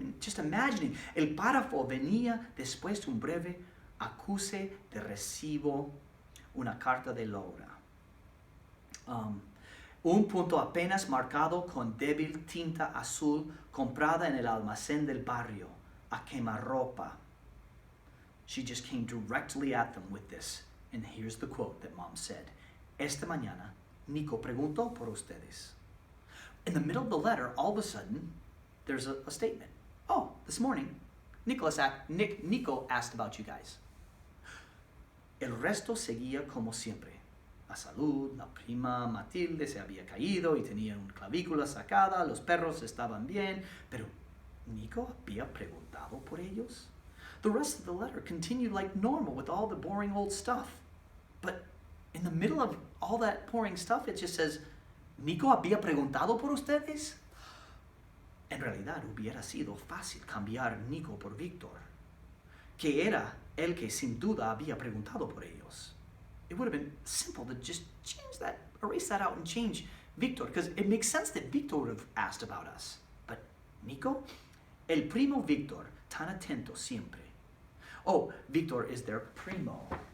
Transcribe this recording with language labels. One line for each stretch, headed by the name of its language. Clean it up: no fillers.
English: And just imagining,
Spanish: el párrafo venía después de un breve acuse de recibo, una carta de Laura. Un punto apenas marcado con débil tinta azul comprada en el almacén del barrio, a quemarropa.
English: She just came directly at them with this. And here's the quote that mom said.
Spanish: Esta mañana, Nico preguntó por ustedes.
English: In the middle of the letter, all of a sudden, there's a statement. Oh, this morning, Nico asked about you guys.
Spanish: El resto seguía como siempre. La salud, la prima Matilde se había caído y tenía una clavícula sacada, los perros estaban bien, pero Nico había preguntado por ellos.
English: The rest of the letter continued like normal with all the boring old stuff. But in the middle of all that boring stuff, it just says,
Spanish: Nico había preguntado por ustedes. En realidad hubiera sido fácil cambiar Nico por Víctor, que era el que sin duda había preguntado por ellos.
English: It would have been simple to just erase that out and change Víctor, because it makes sense that Víctor would have asked about us.
Spanish: But Nico, el primo Víctor, tan atento siempre.
English: Oh, Víctor is their primo.